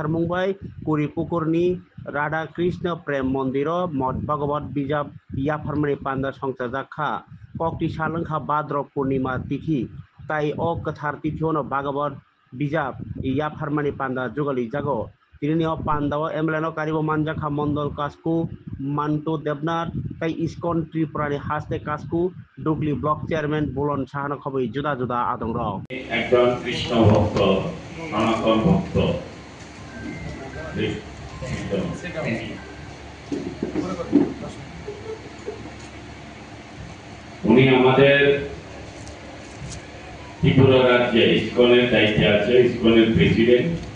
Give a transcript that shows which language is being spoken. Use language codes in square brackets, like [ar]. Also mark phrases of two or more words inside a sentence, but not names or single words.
[trp] मुंबाय कुरिपुकुरनि राधाकृष्ण प्रेम मंदिर मद भागवत बिजाब याफारमानि पान्डा संसार जाखा कक्टी सालंखा भाद्र पूर्णिमा तिथि ताई अ कथार तिथियों भागवत बिजाब याफारमानि पान्डा जुगाली जागो तिनि पान्डाव एमएलए कारिबो मानजाखा मंडल कास्कु मान्टू देवनाथ ताई इस्कन त्रिपुरानि हास्ते कास्कु डुगली ब्लक चेयरमैन बुलन साहानो खबै जुदा जुदा आदं रक [bn] একজন কৃষ্ণ ভক্ত সনাতন ভক্ত উনি আমাদের ত্রিপুরা রাজ্যে ইসকনের দায়িত্বে আছে ইসকনের প্রেসিডেন্ট